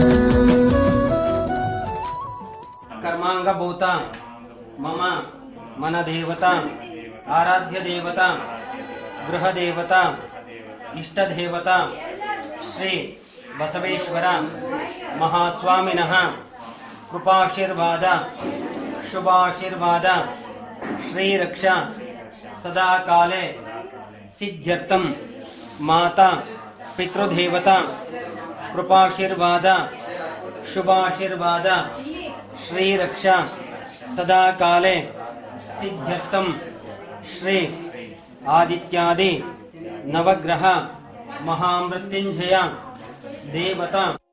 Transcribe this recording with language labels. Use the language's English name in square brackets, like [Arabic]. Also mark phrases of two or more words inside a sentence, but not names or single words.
[Sanskrit] ಕರ್ಮಾಂಗಭೂತ ಮಮ ಮನದೇವತಾ ಆರಾಧ್ಯ ದೇವತಾ ಗೃಹ ದೇವತಾ ಇಷ್ಟ ದೇವತಾ ಶ್ರೀ ಬಸವೇಶ್ವರ ಮಹಾಸ್ವಾಮಿನಃ ಕೃಪಾಶೀರ್ವಾದ ಶುಭಾಶೀರ್ವಾದ ಶ್ರೀರಕ್ಷಾ ಸದಾ ಕಾಲೇ ಸಿದ್ಧ್ಯರ್ಥಂ ಮಾತಾ ಪಿತೃದೇವತಾ ಕೃಪಾಶೀರ್ವಾದ ಶುಭಾಶೀರ್ವಾದ ಶ್ರೀರಕ್ಷಾ ಸದಾ ಕಾಲೇ ಸಿದ್ಧ್ಯರ್ಥಂ ಶ್ರೀ ಆದಿತ್ಯಾದಿ ನವಗ್ರಹ ಮಹಾಮೃತ್ಯುಂಜಯ ದೇವತಾ